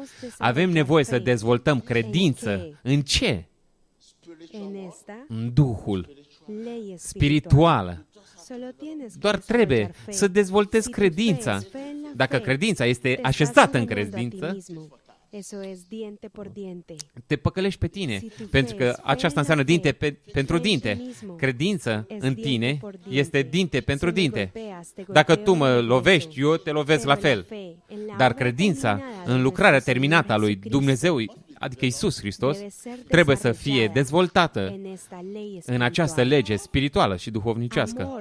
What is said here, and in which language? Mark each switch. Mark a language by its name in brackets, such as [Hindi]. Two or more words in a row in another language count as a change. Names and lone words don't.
[Romanian] Avem nevoie să dezvoltăm credință în ce? În Duhul spirituală. Doar trebuie să dezvoltezi credința. Dacă credința este așezată în credință, [Spanish] Eso es diente por diente. [Romanian] te păcălești pe tine, pentru că aceasta înseamnă dinte pentru dinte. Credință în tine este dinte pentru dinte. Dacă tu mă lovești, eu te lovesc la fel. Dar credința în lucrarea terminată a lui Dumnezeu, adică Iisus Hristos, trebuie să fie dezvoltată în această lege spirituală și duhovnicească.